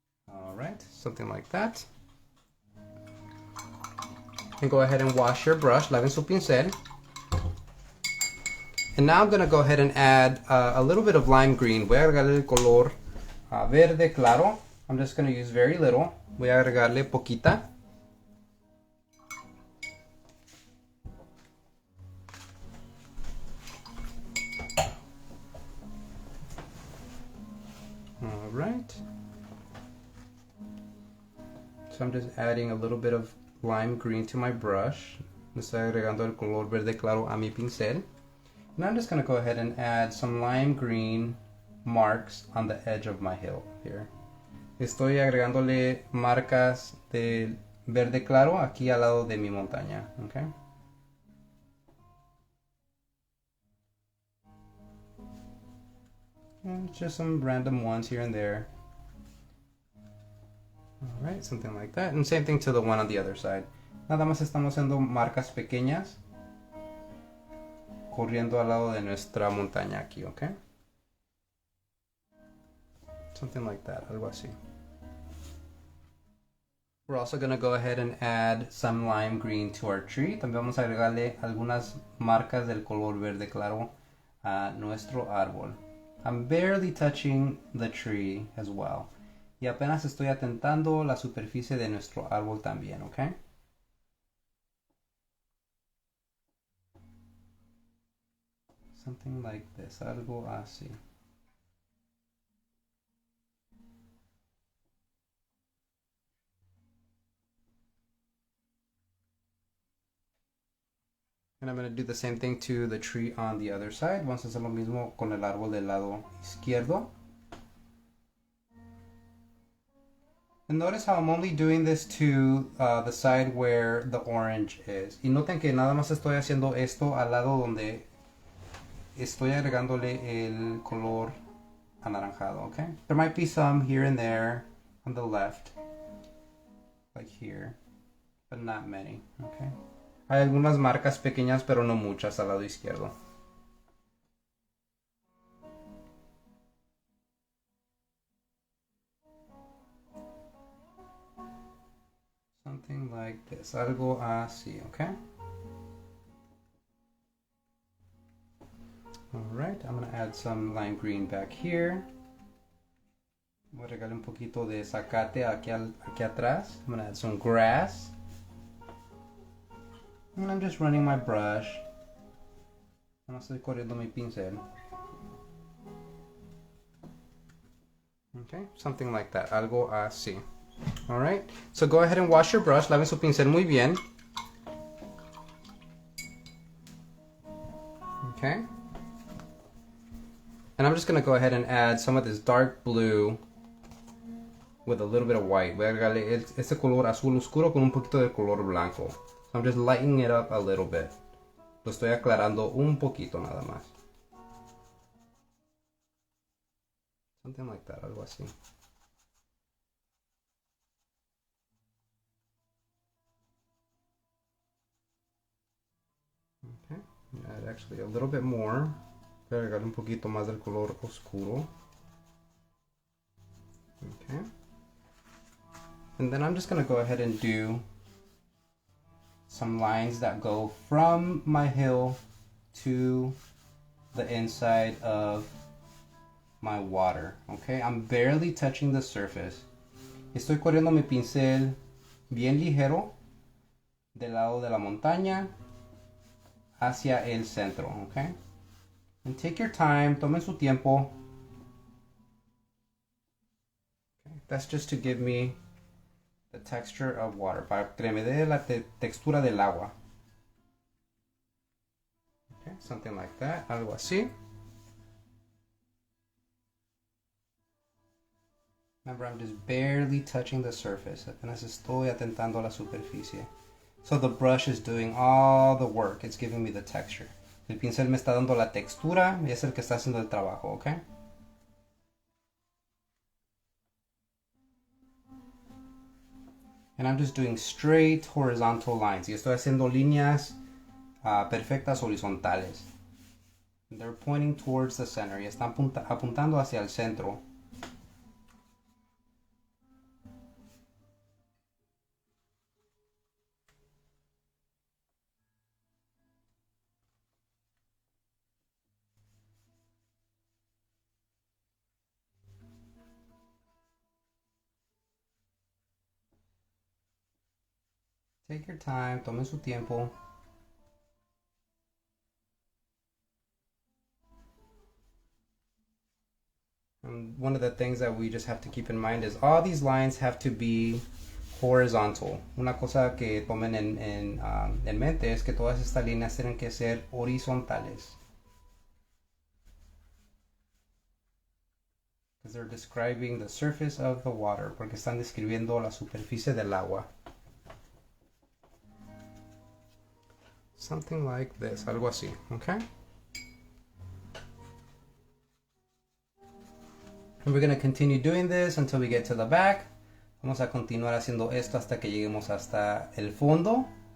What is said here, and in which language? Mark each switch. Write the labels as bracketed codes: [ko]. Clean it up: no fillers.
[en] Alright, something like that. And go ahead and wash your brush, [es] laven su pincel. [en] And now I'm going to go ahead and add a little bit of lime green. [es] Voy a agregarle el color verde claro. [en] I'm just going to use very little. [es] Voy a agregarle poquita. [en] Alright. So I'm just adding a little bit of lime green to my brush. [es] Le estoy agregando el color verde claro a mi pincel. [en] And I'm just going to go ahead and add some lime green marks on the edge of my hill here. [es] Estoy agregándole marcas de verde claro aquí al lado de mi montaña, okay? [en] And just some random ones here and there. Alright, something like that. And same thing to the one on the other side. [es] Nada más estamos haciendo marcas pequeñas corriendo al lado de nuestra montaña aquí, okay? [en] Something like that, [es] algo así. [en] We're also going to go ahead and add some lime green to our tree. [es] También vamos a agregarle algunas marcas del color verde claro a nuestro árbol. [en] I'm barely touching the tree as well. [es] Y apenas estoy atentando la superficie de nuestro árbol también, okay? [en] Something like this, [es] algo así. [en] And I'm going to do the same thing to the tree on the other side. [es] Vamos a hacer lo mismo con el árbol del lado izquierdo. [en] And notice how I'm only doing this to the side where the orange is. [es] Y noten que nada más estoy haciendo esto al lado donde estoy agregándole el color anaranjado, okay? [en] There might be some here and there on the left, like here, but not many, okay? [es] Hay algunas marcas pequeñas, pero no muchas al lado izquierdo. [en] Something like this, [es] algo así, [en] okay? Alright, I'm going to add some lime green back here. [es] Voy a regalar un poquito de zacate aquí atrás. [en] I'm going to add some grass. And I'm just running my brush. [es] No estoy corriendo mi pincel. [en] Okay, something like that, [es] algo así. [en] Alright, so go ahead and wash your brush. [es] Laven su pincel muy bien. [en] Okay. And I'm just going to go ahead and add some of this dark blue with a little bit of white. [es] Voy a agregarle este color azul oscuro con un poquito de color blanco. [en] So I'm just lightening it up a little bit. [es] Lo estoy aclarando un poquito nada más. [en] Something like that, [es] algo así. [en] Okay, add actually a little bit more. [es] Voy a agregar un poquito más del color oscuro. [en] Okay. And then I'm just going to go ahead and do some lines that go from my hill to the inside of my water. Okay, I'm barely touching the surface. [es] Estoy corriendo mi pincel bien ligero del lado de la montaña hacia el centro. [en] Okay, and take your time, [es] tomen su tiempo. [en] Okay, that's just to give me the texture of water, [es] para que me dé la textura del agua. [en] Okay, something like that, [es] algo así. [en] Remember, I'm just barely touching the surface. [es] Apenas estoy atentando a la superficie. [en] So the brush is doing all the work. It's giving me the texture. [es] El pincel me está dando la textura y es el que está haciendo el trabajo, okay? [en] And I'm just doing straight horizontal lines. [es] Y estoy haciendo líneas perfectas horizontales. [en] And they're pointing towards the center. [es] Y están apuntando hacia el centro. [en] Take your time, [es] tomen su tiempo. [en] And one of the things that we just have to keep in mind is all these lines have to be horizontal. [es] Una cosa que tomen en mente es que todas estas líneas tienen que ser horizontales. [en] Because they're describing the surface of the water, [es] porque están describiendo la superficie del agua. [en] Something like this, [es] algo así, [en] okay? And we're going to continue doing this until we get to the back. [es] Vamos a continuar haciendo esto hasta que lleguemos hasta el fondo.